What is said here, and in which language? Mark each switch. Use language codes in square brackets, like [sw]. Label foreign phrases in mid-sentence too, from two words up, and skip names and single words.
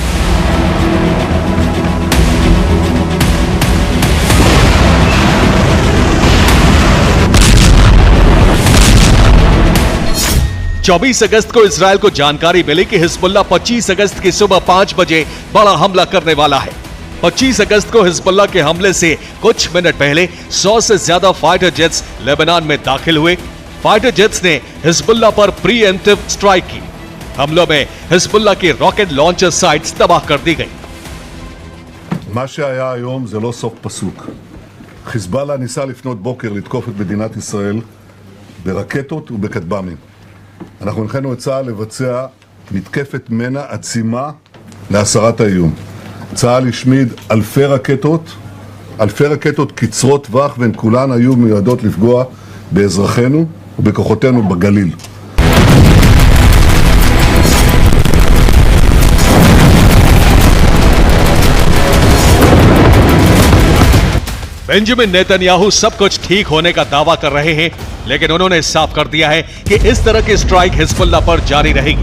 [hi] चौबीस अगस्त को इजराइल को जानकारी मिली कि हिजबुल्लाह 25 अगस्त की सुबह 5 बजे बड़ा हमला करने वाला है। 25 अगस्त को हिजबुल्लाह के हमले से कुछ मिनट पहले 100 से ज्यादा [en] fighter jets [hi] लेबनान में दाखिल हुए। [en] fighter jets [hi] ने हिजबुल्लाह पर [en] preemptive strike [hi] की। हमलों में हिजबुल्लाह की [en] rocket launcher sites [hi] तबाह कर दी गई। [he] מה שהיה היום זה לא סוף פסוק. חיזבאללה ניסה לפנות בוקר לתקוף את מדינת ישראל ברקטות ובכטב"מים. אנחנו הנחינו את צה"ל לבצע מתקפת מנע עצימה להסרת האיום. צה"ל השמיד אלפי רקטות קצרות טווח, והן כולן היו מיועדות לפגוע באזרחינו ובכוחותינו בגליל. [hi] बेंजामिन नेतन्याहू सब कुछ ठीक होने का दावा कर रहे हैं, लेकिन उन्होंने साफ कर दिया है कि इस तरह की स्ट्राइक हिजबुल्लाह पर जारी रहेगी।